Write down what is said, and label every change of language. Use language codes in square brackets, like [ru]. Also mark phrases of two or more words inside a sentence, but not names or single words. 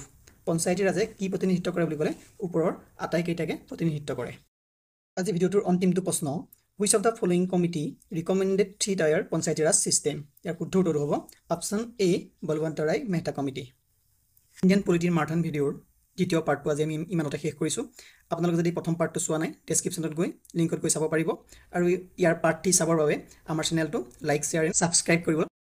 [as] পঞ্চায়তী ৰাজে কি প্ৰতিনিধিত্ব কৰে বুলি ক'লে ওপৰৰ আটাইকেইটাকে প্ৰতিনিধিত্ব কৰে। আজি ভিডিঅ'টোৰ অন্তিমটো প্ৰশ্ন [en] Which of the following committee recommended 3-tier Panchayati Raj system? [as] ইয়াৰ শুদ্ধ উত্তৰটো হ'ব অপশ্যন A বলৱন্ত ৰায় মেহতা কমিটি। ইণ্ডিয়ান পলিটিৰ মাৰাথন ভিডিঅ'ৰ দ্বিতীয় পাৰ্টটো আজি আমি ইমানতে শেষ কৰিছোঁ। আপোনালোকে যদি প্ৰথম পাৰ্টটো চোৱা নাই ডেছক্ৰিপশ্যনত গৈ লিংকত গৈ চাব পাৰিব আৰু ইয়াৰ পাৰ্ট 3 চাবৰ বাবে আমাৰ চেনেলটো [en] like share and subscribe [as] কৰিব